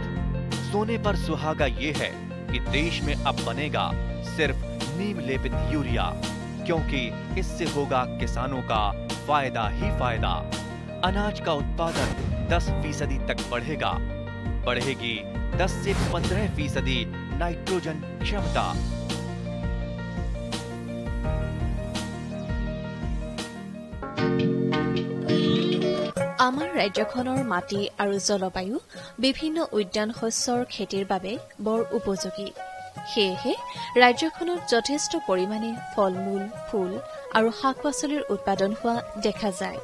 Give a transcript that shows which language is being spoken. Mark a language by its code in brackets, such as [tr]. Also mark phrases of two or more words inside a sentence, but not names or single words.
[hi] सोने पर सुहागा ये है कि देश में अब बनेगा सिर्फ नीम लेपित यूरिया, क्योंकि इससे होगा किसानों का फायदा ही फायदा। अनाज का उत्पादन 10% तक बढ़ेगा, बढ़ेगी 10 से 15% नाइट्रोजन क्षमता। [as] আমাৰ ৰাজ্যখনৰ মাটি আৰু জলবায়ু বিভিন্ন উদ্যান শস্যৰ খেতিৰ বাবে বৰ উপযোগী। সেয়েহে ৰাজ্যখনত যথেষ্ট পৰিমাণে ফল-মূল, ফুল আৰু শাক-পাচলিৰ উৎপাদন হোৱা দেখা যায়।